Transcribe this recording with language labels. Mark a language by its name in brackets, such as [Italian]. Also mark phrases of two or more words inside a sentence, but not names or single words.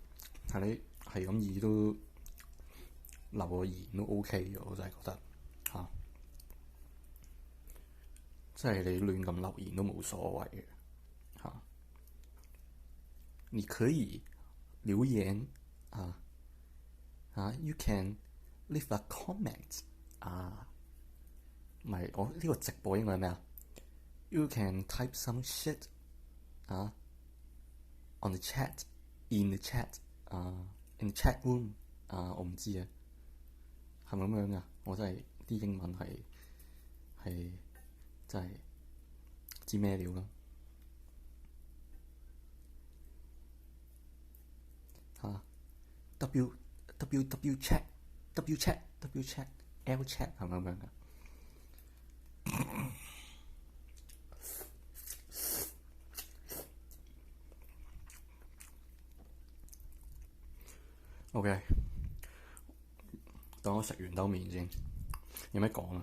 [Cantonese] 係你係咁意都留個言都 OK 嘅，我真係覺得即係你亂咁留言都冇所謂嘅你可以留言 [English] You can leave a comment [Cantonese] 唔係，我呢個直播應該係咩啊？ [English] You can type some shit on the chat in the chat in the chat room [Cantonese] 我唔知啊，係咪咁樣噶？我真係啲英文係真係知咩料啦嚇。 [English] W chat W chat W chat L chat [Cantonese] 係咪咁樣噶？OK， 等我食完兜麵先。有咩講啊？